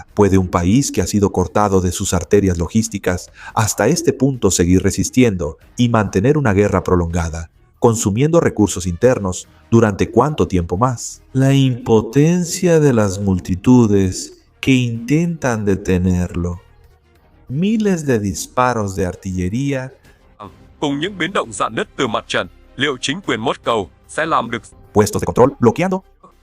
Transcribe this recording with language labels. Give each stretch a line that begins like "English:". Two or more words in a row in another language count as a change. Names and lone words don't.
Spanish: ¿Puede un país que ha sido cortado de sus arterias logísticas hasta este punto seguir resistiendo y mantener una guerra prolongada, consumiendo recursos internos durante cuánto tiempo más? La impotencia de las multitudes que intentan detenerlo. Miles de disparos de artillería
Vietnamese: cùng những biến động rạn nứt từ mặt trận, liệu chính quyền Moscow sẽ làm được?
Spanish: Puestos de control bloqueando